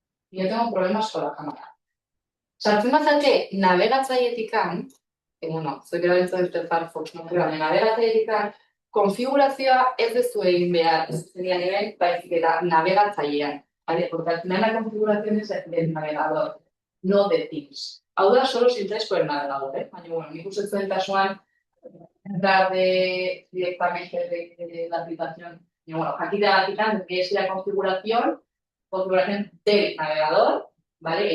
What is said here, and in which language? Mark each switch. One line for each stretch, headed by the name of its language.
Spanish: Yo tengo problemas con la cámara.
Basque: Sartzen bazate navegatzaileetikan, bueno, zuek erabiltzen dute Firefox, navegatzaileetikan, konfigurazioa ez duzu egin behar zuzenean hemen, baizik eta navegatzailean.
Spanish: Vale, porque al final la configuración es del navegador, no de Teams.
Basque: Hau da,
Spanish: solo si entráis por el navegador,
Basque: Baina, bueno, nik uste zuen kasuan,
Spanish: entrar directamente de la aplicación. Y bueno, aquí te tendría que ir la configuración del navegador, ¿vale?